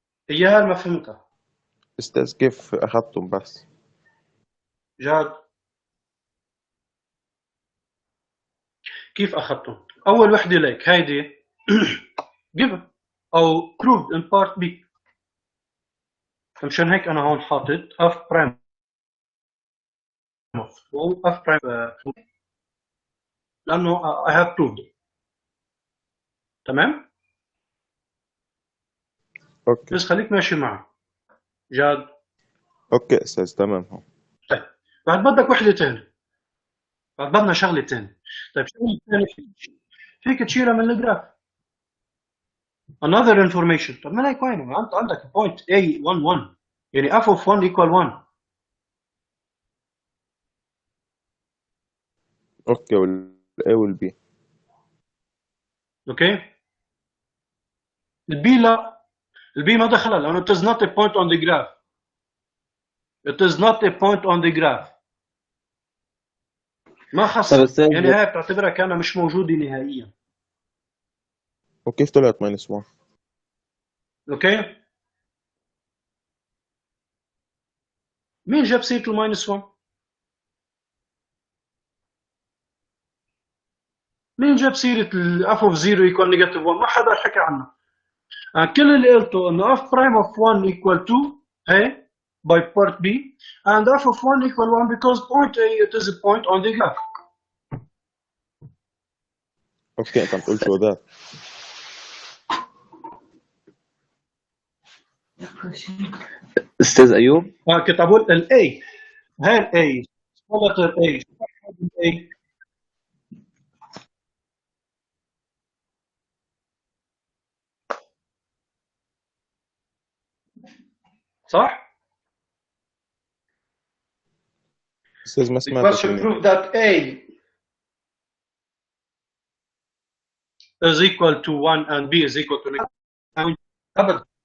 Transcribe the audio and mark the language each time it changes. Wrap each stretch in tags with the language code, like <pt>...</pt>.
<ar>إياها ما فهمتها. أستاذ كيف أخذتم بس؟ جاد كيف أخذتم؟ أول وحدة لك هيدي given أو</ar> <en>proved in part B.</en> <ar>مشان هيك أنا هون حاطط f prime of f prime لأنه</ar> <en>I have proved.</en> <ar>تمام؟ أوكي. بس خليك ماشي معي. جاد. أوكي أستاذ تمام هون. طيب بعد بدك وحدة تانية. بعد بدنا شغلة تانية. طيب شغلة تانية فيك تشيلها من الجراف.</ar> <en>Another information.</en> <ar>طب ما هيك وين؟ أنت عندك point A 1 1 يعني</ar> <en>f of 1 equal 1.</en> <ar>أوكي وال A وال B. أوكي. البي لا. البي ما دخلها لأنه</ar> <en>it is not a point on the graph.</en> <ar>It is not a point on the graph. ما خصها. يعني هاي بتعتبرها كأنها مش موجودة نهائيا. وكيف طلعت -1؟ اوكي. مين جاب سيرة ال-1؟ مين جاب سيرة ال</ar> <en>f of 0 equal negative 1؟</en> <ar>ما حدا حكى عنها. كل اللي قلته انه</ar> <en>f prime of 1 equal 2 هي by part B and f of 1 equal 1 because point A it is a point on the graph.</en> <ar>اوكي انت عم تقول شو ذا؟ استاذ ايوب كنت عم بقول ال A هاي ال A letter A صح؟ استاذ ما سمعتك.</ar> <en>The question prove that A is equal to 1 and B is equal to negative.</en> <ar>أبدا</ar>